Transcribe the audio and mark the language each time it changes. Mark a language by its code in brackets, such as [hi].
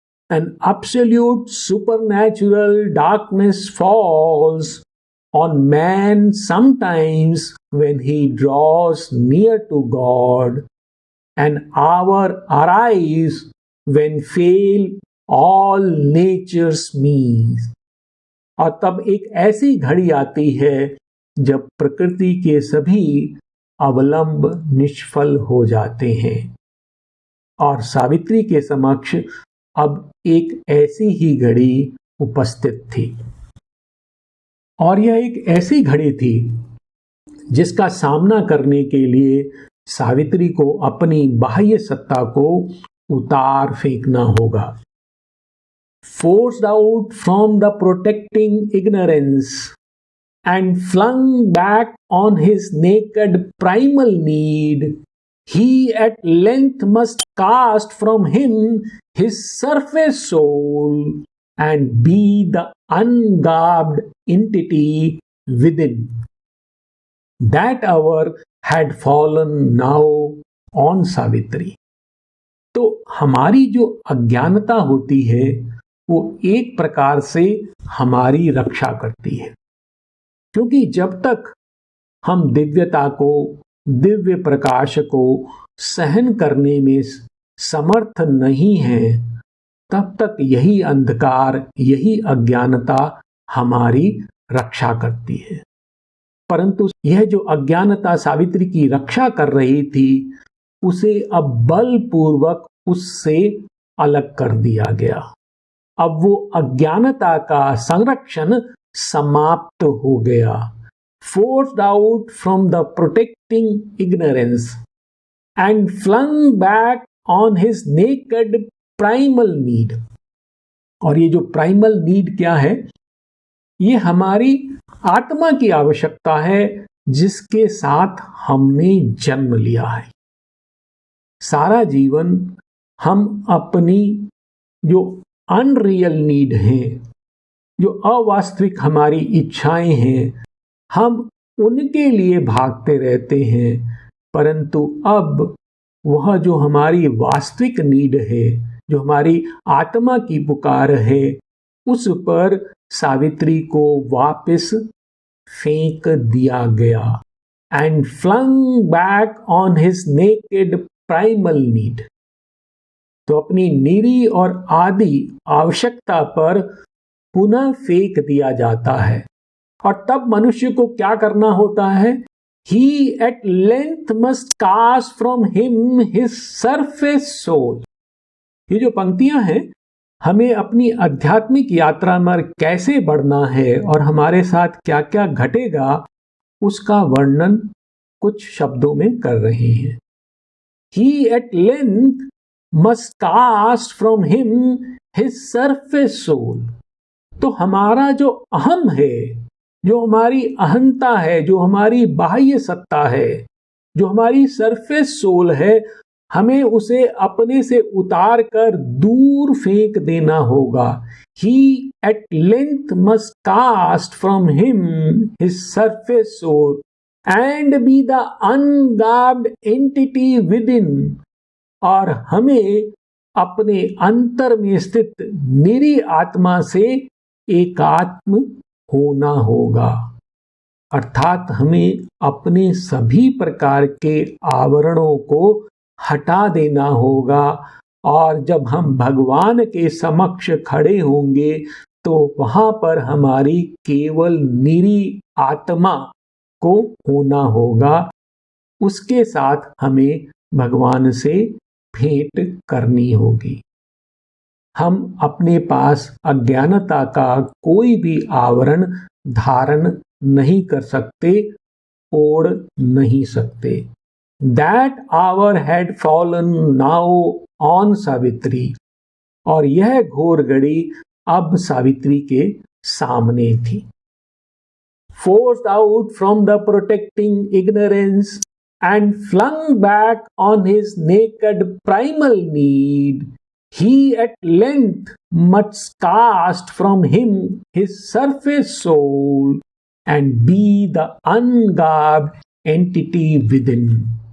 [en] An absolute supernatural darkness falls on man sometimes when he draws near to God. An hour arrives when fail all nature's means। [hi] और तब एक ऐसी घड़ी आती है जब प्रकृति के सभी अवलंब निष्फल हो जाते हैं। और सावित्री के समक्ष अब एक ऐसी ही घड़ी उपस्थित थी। और यह एक ऐसी घड़ी थी जिसका सामना करने के लिए सावित्री को अपनी बाह्य सत्ता को उतार फेंकना होगा। [en] Forced out from the protecting ignorance and flung back on his naked primal need, he at length must cast from him his surface soul and be the ungarbed entity within. That hour had fallen now on Savitri. [hi] तो हमारी जो अज्ञानता होती है वो एक प्रकार से हमारी रक्षा करती है, क्योंकि जब तक हम दिव्यता को, दिव्य प्रकाश को सहन करने में समर्थ नहीं हैं, तब तक यही अंधकार, यही अज्ञानता हमारी रक्षा करती है। परंतु यह जो अज्ञानता सावित्री की रक्षा कर रही थी, उसे अब बलपूर्वक उससे अलग कर दिया गया। अब वो अज्ञानता का संरक्षण समाप्त हो गया। [en] Forced out from the protecting ignorance and flung back on his naked primal need। [hi] और ये जो प्राइमल नीड क्या है? ये हमारी आत्मा की आवश्यकता है जिसके साथ हमने जन्म लिया है। सारा जीवन हम अपनी जो अनरियल नीड हैं, जो अवास्तविक हमारी इच्छाएं हैं, हम उनके लिए भागते रहते हैं। परंतु अब वह जो हमारी वास्तविक नीड है, जो हमारी आत्मा की पुकार है, उस पर सावित्री को वापस फेंक दिया गया। [en] And flung back on his naked primal need. [hi] तो अपनी निरी और आदि आवश्यकता पर पुनः फेंक दिया जाता है। और तब मनुष्य को क्या करना होता है? [en] He at length must cast from him his surface soul। [hi] ये जो पंक्तियां हैं, हमें अपनी आध्यात्मिक यात्रा में कैसे बढ़ना है और हमारे साथ क्या क्या घटेगा, उसका वर्णन कुछ शब्दों में कर रहे हैं। [en] He at length must cast from him his surface soul। [hi] तो हमारा जो अहम है, जो हमारी अहंता है, जो हमारी बाह्य सत्ता है, जो हमारी सरफेस सोल है, हमें उसे अपने से उतार कर दूर फेंक देना होगा। [en] He at length must cast from him his surface soul and be the ungarbed entity within। [hi] और हमें अपने अंतर में स्थित निरी आत्मा से एकात्म होना होगा। अर्थात हमें अपने सभी प्रकार के आवरणों को हटा देना होगा। और जब हम भगवान के समक्ष खड़े होंगे तो वहां पर हमारी केवल निरी आत्मा को होना होगा। उसके साथ हमें भगवान से भेंट करनी होगी। हम अपने पास अज्ञानता का कोई भी आवरण धारण नहीं कर सकते, ओढ़ नहीं सकते। [en] That hour had fallen now on Savitri. [hi] और यह घोर घड़ी अब सावित्री के सामने थी। [en] Forced out from the protecting ignorance and flung back on his naked primal need, he at length must cast from him his surface soul and be the ungarbed entity within।